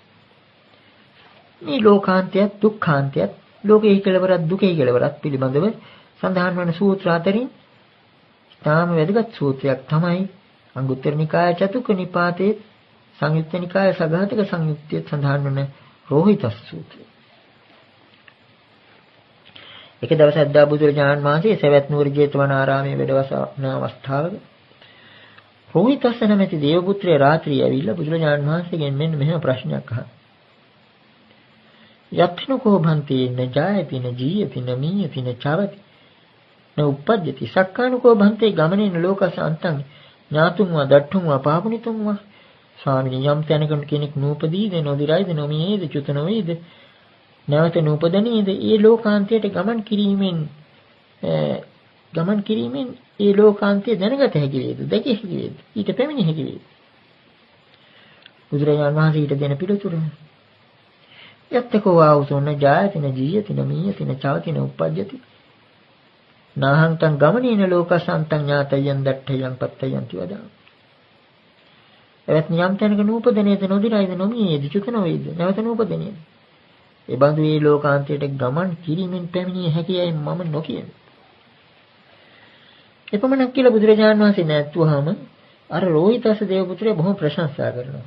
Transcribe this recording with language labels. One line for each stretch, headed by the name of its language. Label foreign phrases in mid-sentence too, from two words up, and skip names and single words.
Sinhala: මේ ලෝකාන්තයත් දුක්ඛාන්තයත් ලෝකයේ කෙලවරත් දුකේ කෙලවරත් පිළිබඳව සඳහන් වන සූත්‍ර අතරින් තාම වැදගත් සූත්‍රයක් තමයි අංගුත්තර නිකාය චතුක්ක නිපාතේ සංයුත්ත නිකාය සගතක සංයුත්තේ සඳහන් වන රෝහිතස් සූත්‍රය. එක දවසක් දා බුදුරජාණන් වහන්සේ සවැත් නුවර ජේතවනාරාමයේ වැඩවසන අවස්ථාවක රෝහිතස් නැමැති දේවපුත්‍රයා රාත්‍රියේ ඇවිල්ලා බුදුරජාණන් වහන්සේගෙන් මෙන්න මෙහෙම ප්‍රශ්නයක් අහනවා.
Pali: යත්නකෝ භන්ති න ජායති න ජීයති න මීයති න චවති න උප්පජ්ජති සක්කානුකෝ භන්තේ ගමනේන ලෝකස අන්තං ඥාතුන්වා දට්ඨුන්වා පාපනිතුන්වා.
Sinhala: ස්වාමිනී යම් තැනක කෙනෙක් නූපදීද නොදිරයිද නොමියේද චුත නොවේද නැවත නූපදනීද ඒ ලෝකාන්තයට ගමන් කිරීමෙන් ඒ ලෝකාන්තය දැනගත හැකි වේද දැකිය හැකි වේද ඊට පැමිණිය හැකි වේද. බුදුරජාණන් වහන්සේ ඊට දෙන පිළිතුර
Pali: යත්තකෝ ආවසෝ න ජායති න ජීයති න මීයති න චවති න උප්පජ්ජති නාහං තං ගමනේන ලෝකසන්තං ඥාතයන් දට්ඨයන් පත්තයන්ති වදා.
Sinhala: එවත් නියම් තැනක නූපදනේද නොදිරයිද නොමියේද චුත නොවේද නැවත නූපදනේද. ඒ බඳු මේ ලෝකාන්තයට ගමන් කිරීමෙන් පැමිණිය හැකියයි මම නොකියමි. එපමණක් කියලා බුදුරජාණන් වහන්සේ නැත්තුවාම අර රෝහිතස දේවපුත්‍රයා බොහොම ප්‍රශංසා කරනවා.